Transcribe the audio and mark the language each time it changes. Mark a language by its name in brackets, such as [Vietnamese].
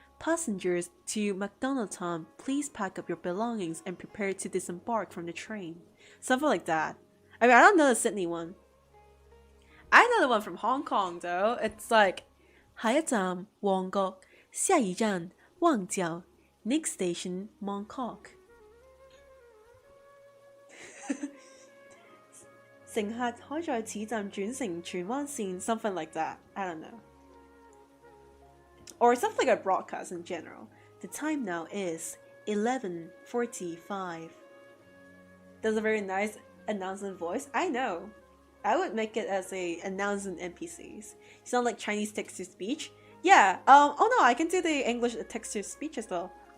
[English] Passengers to McDonald Town, please pack up your belongings and prepare to disembark from the train. Something like that. I mean, I don't know the Sydney one. I know the one from Hong Kong though. It's like [Cantonese] 下一站旺角，下一站旺角 [English] next station Mongkok. [Cantonese] 乘客可在此站轉乘荃灣線 [English] something like that. I don't know. Or something like a broadcast in general. The time now is 11:45. That's a very nice announcement voice. I know. I would make it as a announcement NPCs. You sound like Chinese text-to-speech. Yeah. Oh no, I can do the English text-to-speech as well.